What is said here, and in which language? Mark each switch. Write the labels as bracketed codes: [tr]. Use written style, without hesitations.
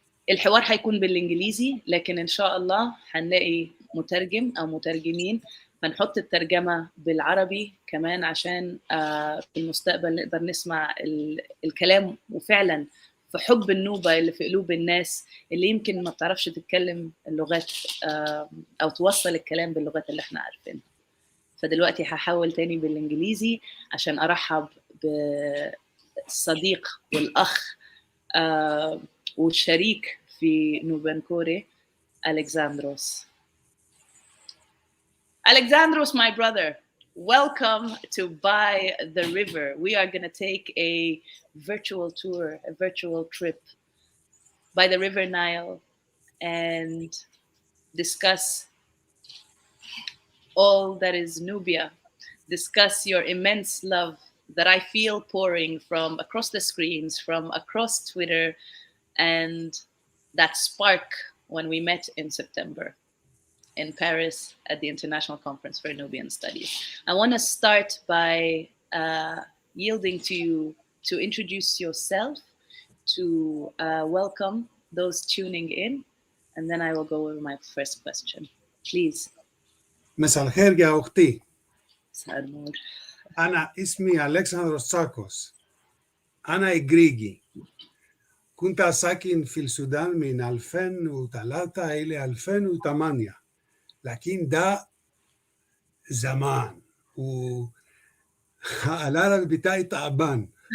[ar] الحوار هيكون بالإنجليزي، لكن إن شاء الله هنلاقي مترجم أو مترجمين، هنحط الترجمة بالعربي كمان عشان في المستقبل نقدر نسمع الكلام وفعلا في حب النوبة اللي في قلوب الناس اللي يمكن ما بتعرفش تتكلم اللغات أو توصل الكلام باللغات اللي احنا عارفينها. فدلوقتي هحاول تاني بالإنجليزي عشان أرحب بالصديق والأخ والشريك في نوبان كوري Alexandros. [en] Alexandros, my brother, welcome to By the River. We are going to take a virtual tour, a virtual trip by the River Nile and discuss all that is Nubia, discuss your immense love that I feel pouring from across the screens, from across Twitter, and that spark when we met in September in Paris at the International Conference for Nubian Studies. I want to start by yielding to you to introduce yourself, to welcome those tuning in, and then I will go over my first question. Please. [ar] مساء الخير يا أختي. مساء النور. أنا اسمي ألكسندروس تساكوس. أنا إغريقي. كنت ساكن في السودان من 2003 إلى 2008. لكن ده زمان والعربي بتاعي تعبان.